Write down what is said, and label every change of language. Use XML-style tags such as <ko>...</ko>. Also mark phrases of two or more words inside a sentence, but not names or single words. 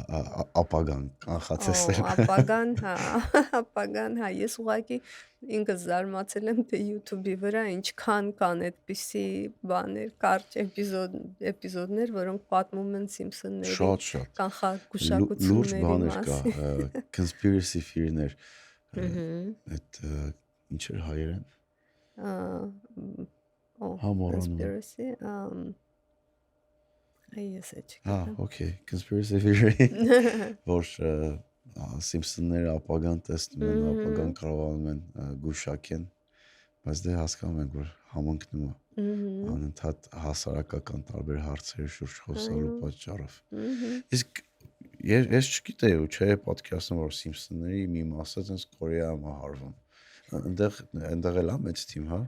<hy>ապագան կանխատեսել։ Ապագան, հա, ես ուղղակի ինքս զարմացել եմ, թե YouTube-ի վրա ինչքան կան այդպիսի բաներ, կարճ էպիզոդներ, որոնք պատմում են Simpson-ների շատ կանխագուշակությունների բաներ մասին։ կա,</hy> <en>conspiracy theory-</en> <hy>ներ։ Այդ ինչ էր հայերեն։ Conspiracy, Ես չգիտեմ։</hy> <en>Okay, conspiracy theory,</en> <hy>որ Simpson-ները ապագան տեսնում են, ապագան կարողանում են գուշակեն, բայց դե հասկանում ենք, որ համընկնում է անընդհատ հասարակական տարբեր հարցերի շուրջ խոսալու պատճառով։ Իսկ ես չգիտեի ու չէ պատկերացնում, որ Simpson-ների մի մասը այնպես Կորեայում է հարվում։ Այնտեղ էլ է մեծ թիմ, հա։</hy>